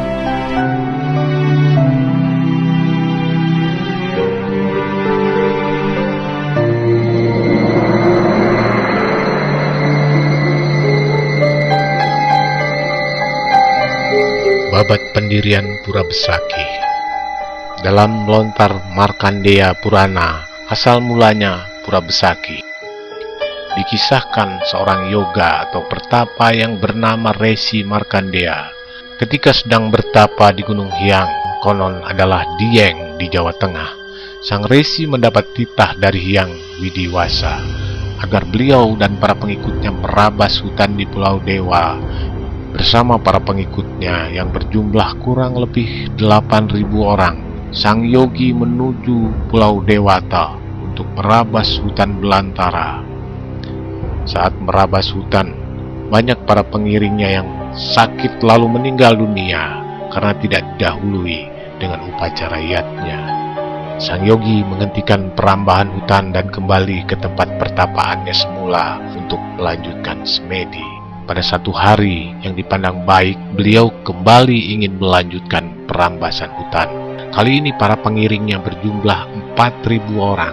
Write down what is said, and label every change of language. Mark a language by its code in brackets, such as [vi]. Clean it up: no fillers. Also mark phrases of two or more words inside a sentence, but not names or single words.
[id] Babat pendirian Pura Besaki. Dalam lontar Markandeya Purana, asal mulanya Pura Besaki, dikisahkan seorang yoga atau pertapa yang bernama Resi Markandeya. Ketika sedang bertapa di Gunung Hyang, konon adalah Dieng di Jawa Tengah, sang Resi mendapat titah dari Hyang Widiwasa agar beliau dan para pengikutnya merabas hutan di Pulau Dewa. Bersama para pengikutnya yang berjumlah kurang lebih 8.000 orang, sang yogi menuju Pulau Dewata untuk merabas hutan belantara. Saat merabas hutan, banyak para pengiringnya yang sakit lalu meninggal dunia karena tidak didahului dengan upacara yatnya. Sang yogi menghentikan perambahan hutan dan kembali ke tempat pertapaannya semula untuk melanjutkan semedi. Pada satu hari yang dipandang baik, beliau kembali ingin melanjutkan perambasan hutan. Kali ini para pengiringnya berjumlah 4.000 orang.